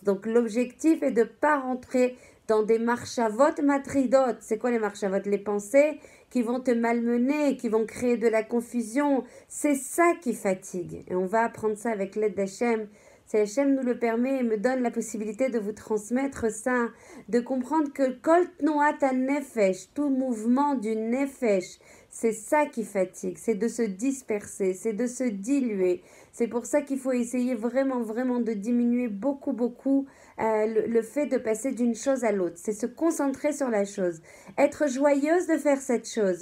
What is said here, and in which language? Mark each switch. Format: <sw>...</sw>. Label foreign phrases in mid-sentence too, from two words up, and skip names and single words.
<fr>Donc l'objectif est de ne pas rentrer dans des</fr> <he>מחשבות מטרידות.</he> <fr>C'est quoi les marchavot? Les pensées qui vont te malmener, qui vont créer de la confusion. C'est ça qui fatigue. Et on va apprendre ça avec l'aide d'Hachem. Si Hachem nous le permet et me donne la possibilité de vous transmettre ça, de comprendre que</fr> <he>כל תנועת נפש,</he> <fr>tout mouvement du nefesh, c'est ça qui fatigue, c'est de se disperser, c'est de se diluer. C'est pour ça qu'il faut essayer vraiment de diminuer beaucoup le fait de passer d'une chose à l'autre. C'est se concentrer sur la chose. Être joyeuse de faire cette chose.</fr>